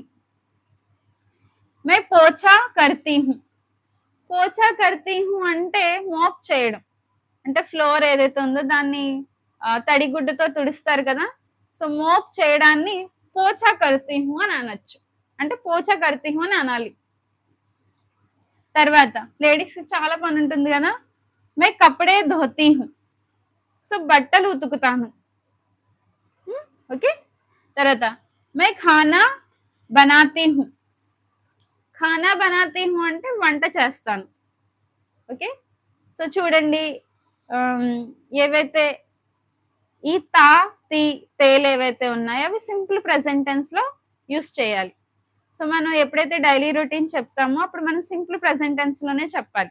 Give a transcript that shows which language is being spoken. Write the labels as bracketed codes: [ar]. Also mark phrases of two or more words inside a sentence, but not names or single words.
[hi] मैं पोछा करती हूँ [te] అంటే మోప్ చేయడం, అంటే ఫ్లోర్ ఏదైతే ఉందో దాన్ని తడిగుడ్డతో తుడుస్తారు కదా. సో మోప్ చేయడాన్ని [hi] पोछा करती हूँ [te] అని అనొచ్చు, అంటే [hi] पोछा करती हूँ [te] అని అనాలి. తర్వాత లేడీస్ చాలా పని ఉంటుంది కదా. [hi] मैं कपड़े धोती हूँ [te] సో బట్టలు ఉతుకుతాను. ఓకే, తర్వాత [hi] मैं खाना बनाती हूँ [te] అంటే వంట చేస్తాను. ఓకే, సో చూడండి ఏవైతే ఈ తా తీ తేలు ఏవైతే ఉన్నాయో అవి [en] simple present tense [te] లో యూస్ చేయాలి. సో మనం ఎప్పుడైతే [en] daily routine [te] చెప్తామో అప్పుడు మనం [en] simple present tense [te] లోనే చెప్పాలి.